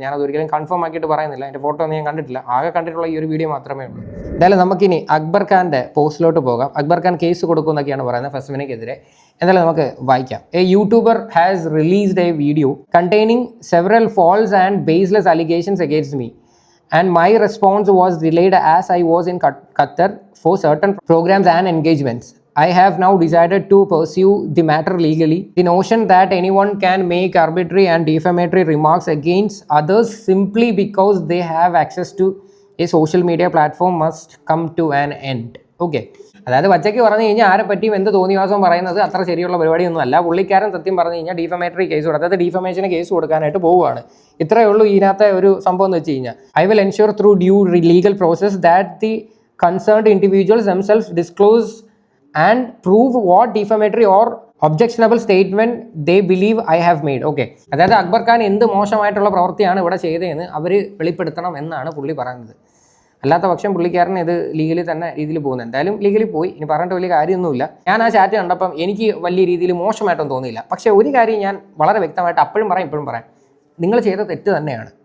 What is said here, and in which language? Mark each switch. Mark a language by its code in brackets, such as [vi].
[ml] ഞാനത് ഒരിക്കലും കൺഫേം ആക്കിയിട്ട് പറയുന്നില്ല. എൻ്റെ ഫോട്ടോ ഒന്നും ഞാൻ കണ്ടിട്ടില്ല. ആകെ കണ്ടിട്ടുള്ള ഈ ഒരു വീഡിയോ മാത്രമേ ഉള്ളൂ. എന്തായാലും നമുക്കിനി അക്ബർ ഖാൻ്റെ പോസ്റ്റിലോട്ട് പോകാം. അക്ബർ ഖാൻ കേസ് കൊടുക്കുമെന്നൊക്കെയാണ് പറയുന്നത് ഫസ്മിനെതിരെ. എന്തായാലും നമുക്ക് വായിക്കാം. [en] A YouTuber has released a video containing several false and baseless allegations against me. And my response was delayed as I was in Qatar for certain programs and engagements. I have now decided to pursue the matter legally. The notion that anyone can make arbitrary and defamatory remarks against others simply because they have access to a social media platform must come to an end. Okay. [ml] അതായത് പച്ചയ്ക്ക് പറഞ്ഞു കഴിഞ്ഞാൽ ആരെ പറ്റിയും എന്ത് തോന്നിവാസം പറയുന്നത് അത്ര ശരിയുള്ള പരിപാടിയൊന്നും അല്ല. പുള്ളിക്കാരൻ സത്യം പറഞ്ഞു കഴിഞ്ഞാൽ ഡീഫമേറ്ററി കേസ് കൊടുക്കുക, അതായത് ഡീഫമേഷന് കേസ് കൊടുക്കാനായിട്ട് പോവുകയാണ്. ഇത്രയേ ഉള്ളൂ ഇതിനകത്തെ ഒരു സംഭവം എന്ന് വെച്ച് കഴിഞ്ഞാൽ. [en] I will ensure through due legal process that the concerned individuals themselves disclose and prove what defamatory or objectionable statement they believe I have made. [ml] Okay, അതായത് അക്ബർ ഖാൻ എന്ത് മോശമായിട്ടുള്ള പ്രവൃത്തിയാണ് ഇവിടെ ചെയ്തതെന്ന് അവർ വെളിപ്പെടുത്തണം എന്നാണ് പുള്ളി പറയുന്നത്. അല്ലാത്ത പക്ഷം പുള്ളിക്കാരൻ ഇത് ലീഗലി തന്നെ രീതിയിൽ പോകുന്നത്. എന്തായാലും ലീഗലി പോയി, ഇനി പറഞ്ഞിട്ട് വലിയ കാര്യമൊന്നുമില്ല. ഞാൻ ആ ചാറ്റ് കണ്ടപ്പം എനിക്ക് വലിയ രീതിയിൽ മോശമായിട്ടൊന്നും തോന്നിയില്ല. പക്ഷേ ഒരു കാര്യം ഞാൻ വളരെ വ്യക്തമായിട്ട് അപ്പോഴും പറയാം, നിങ്ങൾ ചെയ്ത തെറ്റ് തന്നെയാണ്.